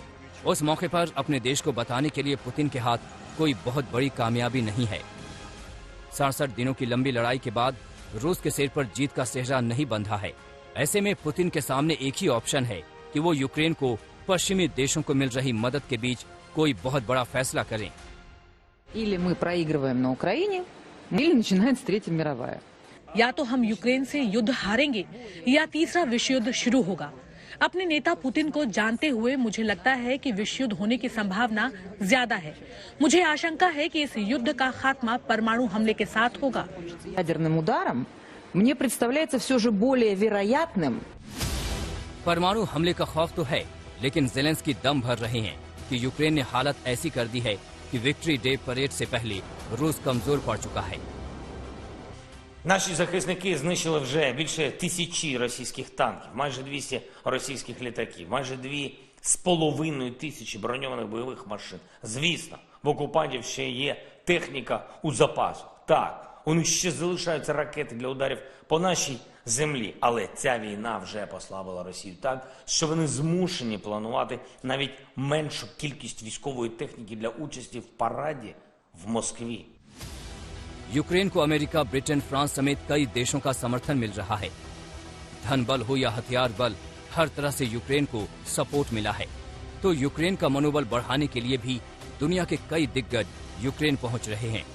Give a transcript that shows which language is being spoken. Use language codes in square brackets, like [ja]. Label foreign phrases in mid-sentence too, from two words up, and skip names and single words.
[hi] उस मौके पर अपने देश को बताने के लिए पुतिन के हाथ कोई बहुत बड़ी कामयाबी नहीं है। 67 दिनों की लंबी लड़ाई के बाद रूस के सिर पर जीत का सेहरा नहीं बंधा है। ऐसे में पुतिन के सामने एक ही ऑप्शन है कि वो यूक्रेन को पश्चिमी देशों को मिल रही मदद के बीच कोई बहुत बड़ा फैसला करें। [ru] Или мы проигрываем на Украине, или начинается Третья мировая. [hi] या तो हम यूक्रेन से युद्ध हारेंगे या तीसरा विश्व युद्ध शुरू होगा। अपने नेता पुतिन को जानते हुए मुझे लगता है कि विश्व युद्ध होने की संभावना ज्यादा है। मुझे आशंका है कि इस युद्ध का खात्मा परमाणु हमले के साथ होगा। [ru] Ядерным ударом мне представляется все же более вероятным. [hi] परमाणु हमले का खौफ तो है, लेकिन ज़ेलेंस्की दम भर रहे हैं कि यूक्रेन ने हालत ऐसी कर दी है कि [en] Victory Day parade [hi] से पहले रूस कमजोर पड़ चुका है। [uk] Наші захисники знищили вже більше 1000 російських танків, майже 200 російських літаків, майже 2500 броньованих бойових машин. Звісно, в окупантів ще є техніка у запасах. Так, у них ще залишаються ракети для ударів по нашій землі. Але ця війна вже послабила Росію так, що вони змушені планувати навіть меншу кількість військової техніки для участі в параді в Москві. [hi] यूक्रेन को अमेरिका, ब्रिटेन, फ्रांस समेत कई देशों का समर्थन मिल रहा है। धन बल हो या हथियार बल, हर तरह से यूक्रेन को सपोर्ट मिला है। तो यूक्रेन का मनोबल बढ़ाने के लिए भी दुनिया के कई दिग्गज यूक्रेन पहुंच रहे हैं।